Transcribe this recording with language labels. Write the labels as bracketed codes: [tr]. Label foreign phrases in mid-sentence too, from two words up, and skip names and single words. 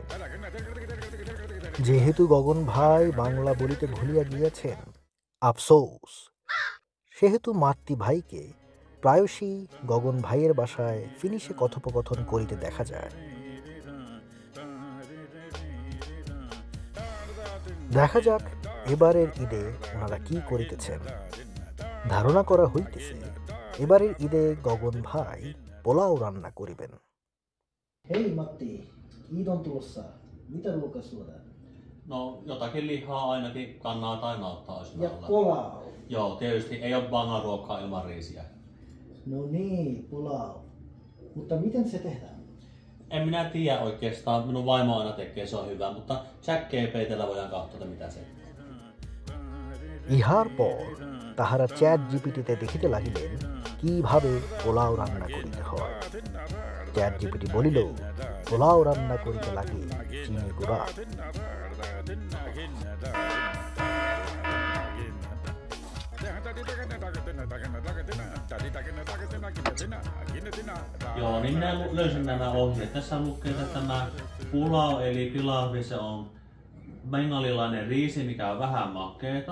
[bn] যেহেতু গগন ভাই বাংলা বলিতে ভুলিয়া গিয়াছেন, আফসোস, সেহেতু মাতৃ ভাইকে প্রায়শই গগন ভাইয়ের বাসায় ফিনিশে কথোপকথন করিতে দেখা যায়। দেখা যাক এবারের ঈদে ওনারা কি করিতেছেন। ধারণা করা হইতেছে এবারের ঈদে গগন ভাই পোলাও রান্না করিবেন। [fi] Hei Matti, Iid on tulossa. Mitä ruokaa syödään? No jotakin lihaa ainakin kannattaa aina ottaa olisi Ja pulau. Joo, tietysti ei ole bangaruokkaa ilman riisiä. No niin, pulau. Mutta miten se tehdään? En minä tiedä oikeastaan, minun vaimo aina tekee, se on hyvä, mutta Jack GPT:llä voidaan katsoa, mitä se. [bn] ইহার পর তাহারা চ্যাট জিপিটিতে দেখিতে লাগিলেন কিভাবে পোলাও রান্না করিতে হয়। চ্যাট জিপিটি বলিল, পোলাও রান্না করিতে লাগে চিনি গুঁড়া। [fi] Joo, niin minä löysin nämä ohjeet. Tässä lukee, että tämä pulau eli pilavi, se on bengalilainen riisi, mikä on vähän makeeta.